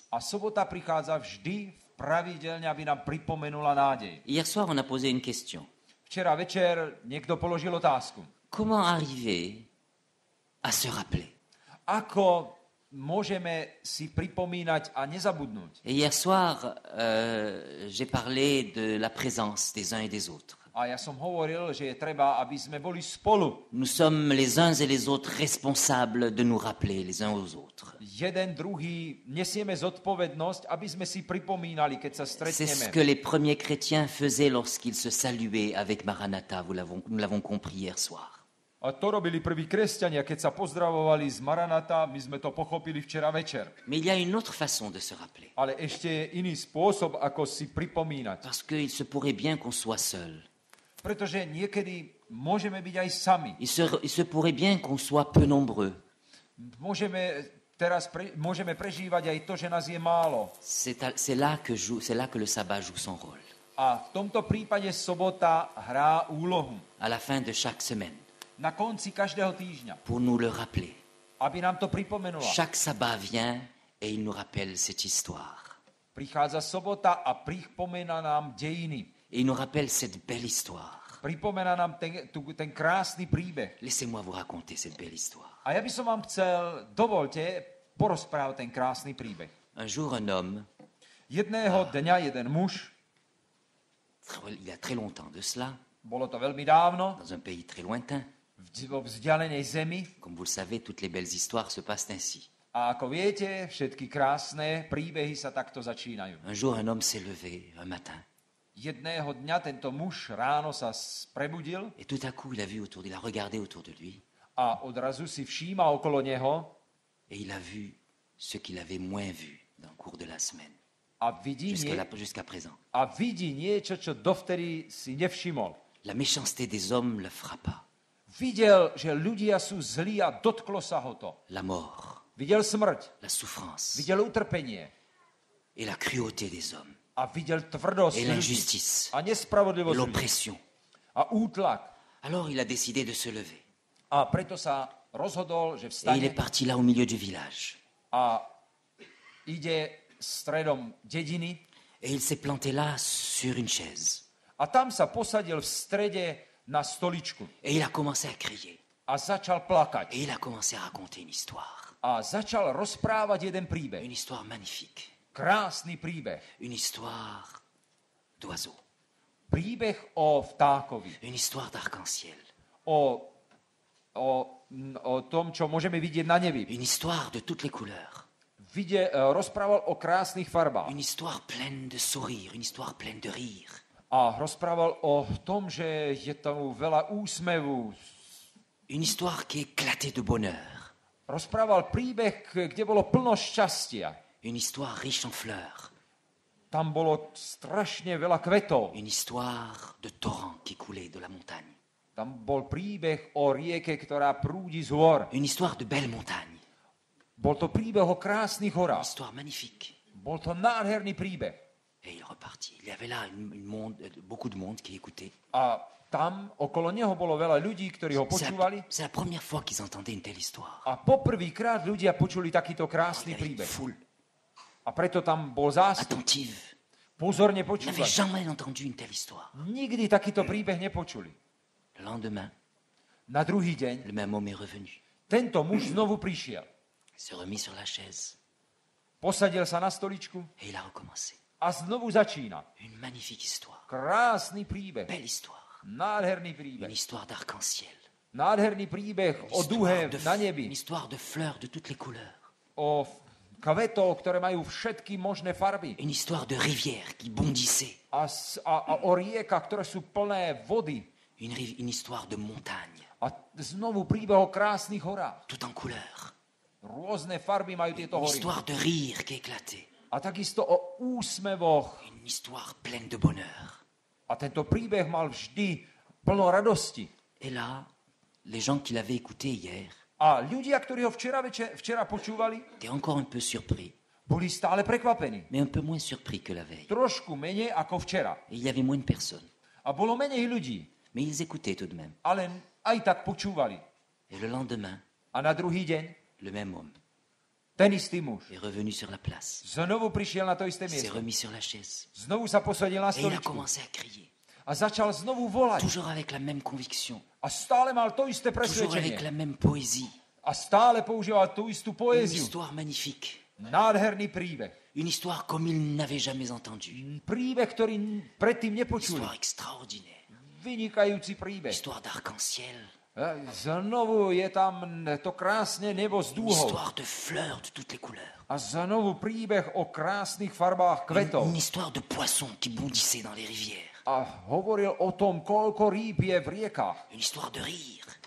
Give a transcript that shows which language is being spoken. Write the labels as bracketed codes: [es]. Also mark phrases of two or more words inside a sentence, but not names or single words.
[sk] A sobota prichádza vždy pravidelne, aby nám pripomenula nádej. [fr] Hier soir, on a posé une question. [sk] Včera večer niekto položil otázku. [fr] Comment arriver à se rappeler? [sk] Ako môžeme si pripomínať a nezabudnúť? [fr] Et hier soir, j'ai parlé de la présence des uns et des autres. [sk] A ja som hovoril, že je treba, aby sme boli spolu. [fr] Nous sommes les uns et les autres responsables de nous rappeler les uns aux autres. [sk] Jeden, druhý, nesieme zodpovednosť, aby sme si pripomínali, keď sa [fr] C'est ce [sk] stretneme. [fr] que les premiers chrétiens faisaient lorsqu'ils se saluaient avec Maranatha, nous l'avons compris hier soir. [sk] A to robili prví kresťania, keď sa pozdravovali z Maranata, my sme to pochopili včera večer. [fr] Mais il y a une autre façon de se rappeler. [sk] Ale ešte je iný spôsob, ako si pripomínať. [fr] Parce qu'il se pourrait bien qu'on soit seul. [sk] Pretože niekedy môžeme byť aj sami. [fr] Il se pourrait bien qu'on soit peu nombreux. [sk] Môžeme prežívať aj to, že nás je málo. [fr] C'est là que le sabbat joue son rôle. [sk] A v tomto prípade sobota hrá úlohu. [fr] À la fin de chaque semaine, [sk] Na konci každého týždňa. [fr] pour nous le rappeler. [sk] Aby nám to pripomenula. [fr] Chaque sabbat vient et il nous rappelle cette histoire. [sk] Prichádza sobota a pripomína nám dejiny. [fr] Et il nous rappelle cette belle histoire. [sk] Pripomína nám ten krásny príbeh. [fr] Laissez-moi vous raconter cette belle histoire. [sk] A ja by som vám chcel, dovolte, porozprávať ten krásny príbeh. [fr] Un jour, un homme, [sk] Jedného dňa jeden muž, [fr] il y a très longtemps de cela, [sk] bolo to veľmi dávno, [fr] dans un pays très lointain, [sk] vo vzdialenej zemi. [fr] comme vous le savez, toutes les belles histoires se passent ainsi. [sk] A ako viete, všetky krásne príbehy sa takto začínajú. [fr] Un jour, un homme s'est levé un matin. [sk] Jedného dňa tento muž ráno sa prebudil [fr] Et tout à coup, il a regardé autour de lui [sk] a odrazu si všíma okolo neho [fr] et il a vu ce qu'il avait moins vu dans le cours de la semaine, [sk] a vidí, [fr] jusqu'à présent. [sk] a vidí niečo, čo dovtedy si nevšimol. [fr] La méchanceté des hommes le frappa. [sk] Videl, že ľudia sú zlí a dotklo sa ho to. [fr] La mort, [sk] Videl smrť, [fr] la souffrance [sk] videl utrpenie [fr] et la cruauté des hommes [sk] a videl tvrdosť [fr] et [sk] ľudí [fr] l'injustice [sk] a [fr] et [sk] nespravodlivosť ľudí [fr] l'oppression. [sk] a útlak. [fr] Alors il a décidé de se lever [sk] A preto sa rozhodol, že [fr] et il est [sk] vstane [fr] parti là au milieu du village. [sk] a ide stredom dediny [fr] Et il s'est planté là sur une chaise [sk] a tam sa posadil v strede na stoličku [fr] et il a commencé à crier. [sk] a začal plakať. [fr] Et il a commencé à raconter une histoire. [sk] A začal rozprávať jeden príbeh. [fr] Une histoire magnifique. [sk] Krásny príbeh. [fr] Une histoire d'oiseaux. [sk] Príbeh o vtákovi. [fr] Une histoire d'arc-en-ciel. [sk] O tom, čo môžeme vidieť na nebi. [fr] Une histoire de toutes les couleurs. [sk] Rozprával o krásnych farbách. [fr] Une histoire pleine de sourires, une histoire pleine de rire. [sk] A rozprával o tom, že je tam veľa úsmevu. [fr] Une histoire qui éclatait de bonheur. [sk] Rozprával príbeh, kde bolo plno šťastia. [fr] Une histoire riche en fleurs. [sk] Tam bolo strašne veľa kvetov. [fr] Une histoire de torrents qui coulaient de la montagne. [sk] Tam bol príbeh o rieke, ktorá prúdi z hôr. [fr] Une histoire de belles montagnes. [sk] Bol to príbeh o krásnych [fr] Une [sk] horách. [fr] histoire magnifique. [sk] Bol to nádherný príbeh. [fr] Et il repartit. Il y avait là beaucoup de monde qui écoutait. [sk] A tam okolo neho bolo veľa ľudí, ktorí ho počúvali. [fr] C'est la première fois qu'ils entendaient une telle histoire. [sk] A poprvýkrát ľudia počuli takýto [fr] Il [sk] krásny [fr] y avait une [sk] príbeh. [fr] foule [sk] A preto tam bol zástup. [fr] attentive. [sk] Pozorne [fr] Ils n'avaient [sk] počúvali. [fr] jamais entendu une telle histoire. [sk] Nikdy takýto príbeh nepočuli. [fr] Le lendemain, [sk] Na druhý deň [fr] le même homme est revenu. [sk] tento muž znovu prišiel. [fr] Il s'est remis sur la chaise [sk] Posadil sa na stoličku [fr] et il a recommencé. [sk] a znovu začína. [fr] Une magnifique histoire. [sk] Krásny príbeh. [fr] Belle histoire. [sk] Nádherný [fr] Une [sk] príbeh. [fr] histoire d'arc-en-ciel. [sk] Nádherný príbeh [fr] Une [sk] o duhe [fr] histoire [sk] na [fr] une [sk] nebi. [fr] histoire de fleurs de toutes les couleurs. [sk] O kvetov, ktoré majú všetky možné farby. [fr] Une histoire de rivières qui bondissaient. [sk] A o riekach, ktoré sú plné vody. [fr] Une histoire de montagnes, [sk] A znovu príbeh o krásnych horách. [fr] tout en couleurs. [sk] Rôzne farby majú tieto [fr] Une [sk] hory. [fr] histoire de rire qui éclatait. [sk] A takisto o úsmevoch. [fr] Une histoire pleine de bonheur. [sk] A tento príbeh mal vždy plno radosti. [fr] Et là, les gens qui l'avaient écouté hier [sk] A ľudia, ktorí ho včera počúvali, [fr] étaient encore un peu surpris, [sk] boli stále prekvapení. [fr] mais un peu moins surpris que la veille. [sk] Trošku menej ako včera. [fr] Et il y avait moins de personnes, [sk] A bolo menej ľudí, [fr] mais ils écoutaient tout de même. [sk] ale aj tak počúvali. [fr] Et le lendemain, [sk] A na druhý deň [fr] le même homme [sk] ten istý muž [fr] est revenu sur la place, [sk] znovu prišiel na to isté [fr] s'est [sk] miesto. [fr] remis sur la chaise, [sk] Znovu sa posadil na [fr] et il a [sk] stoličku [fr] commencé à crier, [sk] a začal znovu volať. [fr] toujours avec la même conviction, [sk] A stále mal to isté [fr] toujours avec [sk] presvedčenie. [fr] la même poésie. [sk] A stále používal tú istú [fr] Une [sk] poéziu. [fr] histoire magnifique, [sk] Nádherný príbeh. [fr] une histoire comme il n'avait jamais entendu, [sk] Príbeh, ktorý predtým [fr] une [sk] nepočuli. [fr] histoire extraordinaire, [sk] Vynikajúci príbeh. [fr] histoire d'arc-en-ciel, [sk] Znovu je tam to krásne nebo s [fr] une [sk] dúhou. [fr] histoire de fleurs de toutes les couleurs, [sk] A znovu príbeh o krásnych farbách kvetov. [fr] une histoire de poissons qui bondissaient dans les rivières, [sk] A hovoril o tom, koľko rýb je v riekach. [fr] une histoire de rire,